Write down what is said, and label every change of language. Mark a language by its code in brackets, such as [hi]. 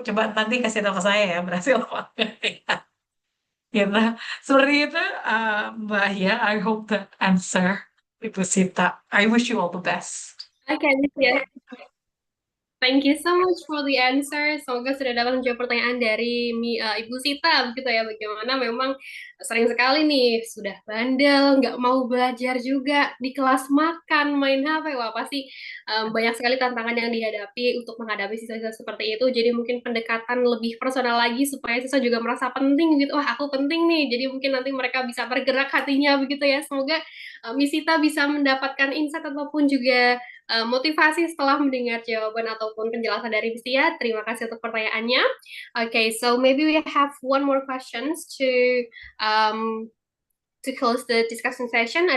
[id] Coba nanti kasih tahu ke saya ya berhasil apa enggak. Gitu. Seperti itu, Mbak Hia. [en] I hope that answer Ibu Sita. I wish you all the best. [id] Oke, ya. [en] Thank you so much for the answer. [id] Semoga sudah dapat menjawab pertanyaan dari Ibu Sita, begitu ya. Bagaimana memang sering sekali nih sudah bandel, nggak mau belajar juga di kelas makan, main HP. Wah, pasti banyak sekali tantangan yang dihadapi untuk menghadapi siswa-siswa seperti itu. Jadi mungkin pendekatan lebih personal lagi supaya siswa juga merasa penting gitu. Wah, aku penting nih. Jadi mungkin nanti mereka bisa bergerak hatinya begitu ya. Semoga Miss Sita bisa mendapatkan insight ataupun juga motivasi setelah mendengar jawaban ataupun penjelasan dari Bistia. Terima kasih untuk pertanyaannya. [en] Okay, so maybe we have one more questions um, to close the discussion session.